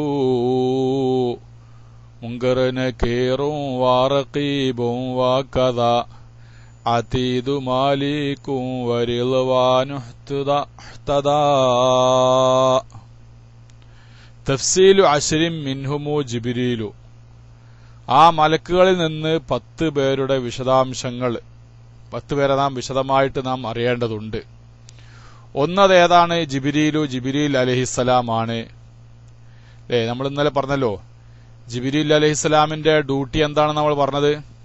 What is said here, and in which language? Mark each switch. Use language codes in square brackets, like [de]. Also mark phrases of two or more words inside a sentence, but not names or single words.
[ar] منكر نكير ورقيب وكذا عتيد مالك ورضوان احتدى تفصيل عشر منهم جبريل [ml] ആ മലക്കുകളിൽ നിന്ന് 10 പേരുടെ വിശദാംശങ്ങൾ 10 പേരെ നാം വിശദമായിട്ട് നാം അറിയേണ്ടതുണ്ട്. ഒന്നത് ഏതാണ്? ജിബ്രീൽ അലൈഹിസ്സലാമാണ്. നമ്മൾ ഇന്നലെ പറഞ്ഞല്ലോ, ജിബ്രീൽ അലൈഹിസ്സലാമിന്റെ ഡ്യൂട്ടി എന്താണെന്ന് നമ്മൾ പറഞ്ഞത്.